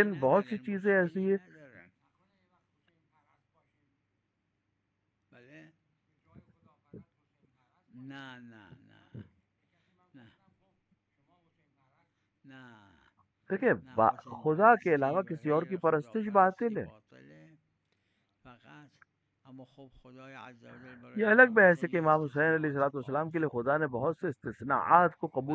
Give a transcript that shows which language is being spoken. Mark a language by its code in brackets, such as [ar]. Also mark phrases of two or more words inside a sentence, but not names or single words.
[ur] لیکن بہت سی [fa] نداره [ur] چیزیں ایسی [fa] مشکلی [ur] ہیں. [fa] نداره بله نه نه نه نه نه [ur] دیکھیں [fa] نه حسین [ur] خدا کے [fa] پرستی [ur] علاوہ [fa] و [ur] کسی اور کی [fa] غیر خدا [ur] پرستش [fa] پرستی [ur] باطل ہے. [fa] باطله فقط اما خب خدای عزوجل برای [ur] یہ الگ [fa] امام [ur] بحث ہے [fa] حسین [ur] کہ [fa] یه [ur] امام حسین علیہ [fa] استثناءات [ur] السلام کے لیے [fa] خاص [ur] خدا نے بہت سے استثناءات کو قبول